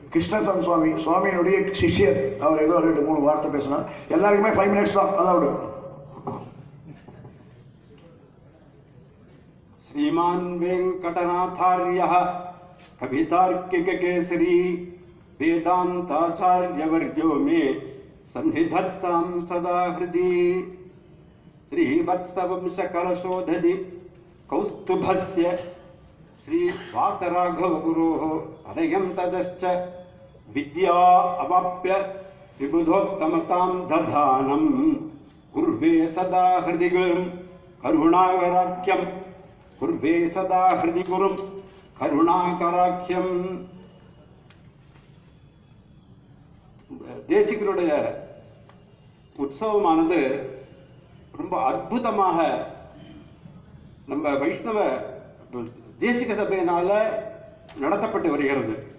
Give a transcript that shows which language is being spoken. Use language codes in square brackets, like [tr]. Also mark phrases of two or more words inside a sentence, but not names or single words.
[ta] கிருஷ்ணசாமி சுவாமியினுடைய சிஷ்யர். அவர் ஏதோ 2-3 வார்த்தை பேசினார். எல்லாருக்குமே 5 minutes தான் அதாவது. [sa] श्रीमान वेंकटनाथार्यः कवितार्किक केसरी वेदांताचार्यवर्यो मे सन्निधत्तां सदा हृदि श्रीवत्सवंशकलशोधदि कौस्तुभस्य श्रीवासराघवगुरोः अनयं ततश्च विद्या अवाप्य विबुधोत्तमतां दधानं कुर्वे सदा हृदि गुरुं करुणाकराख्यं कुर्वे सदा हृदि गुरुं करुणाकराख्यं. [ta] தேசிகருடைய உற்சவமானது ரொம்ப அற்புதமாக நம்ம வைஷ்ணவ தேசிக சபையினால நடத்தப்பட்டு வருகிறது.